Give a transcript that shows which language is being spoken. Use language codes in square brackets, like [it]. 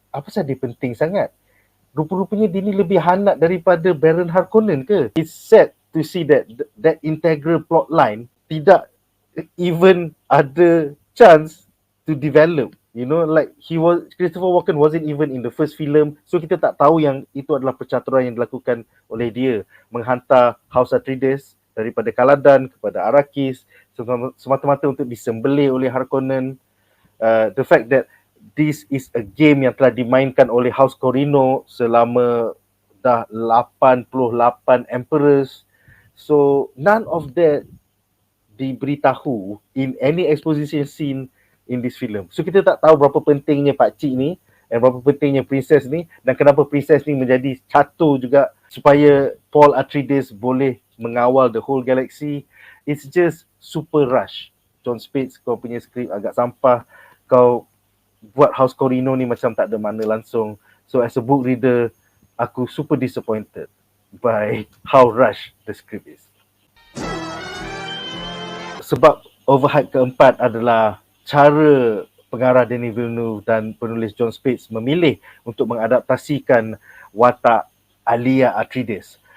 [ms] Apa sahaja dia penting sangat. Rupa-rupanya dia ni lebih hangat daripada Baron Harkonnen ke? [en] It's sad to see that integral plot line [ms] tidak even ada [en] chance to develop. You know, like Christopher Walken wasn't even in the first film. [ms] So kita tak tahu yang itu adalah percaturan yang dilakukan oleh dia. Menghantar House Atreides daripada Kaladan kepada Arrakis semata-mata untuk disembelih oleh Harkonnen. [en] The fact that this is a game [ms] yang telah dimainkan oleh House Corino selama dah 88 Emperors. [en] So none of that [ms] diberitahu [en] in any exposition scene in this film. [ms] So kita tak tahu berapa pentingnya pakcik ni dan berapa pentingnya princess ni dan kenapa princess ni menjadi catur juga supaya Paul Atreides boleh mengawal [en] the whole galaxy. It's just super rush. [ms] John Spates, kau punya skrip agak sampah. Kau buat House Corino ni macam tak ada mana langsung. [en] So as a book reader, [ms] aku [en] super disappointed by how rush the script is. [ms] Sebab overhype keempat adalah cara pengarah Denis Villeneuve dan penulis John Spates memilih untuk mengadaptasikan watak Alia Atreides.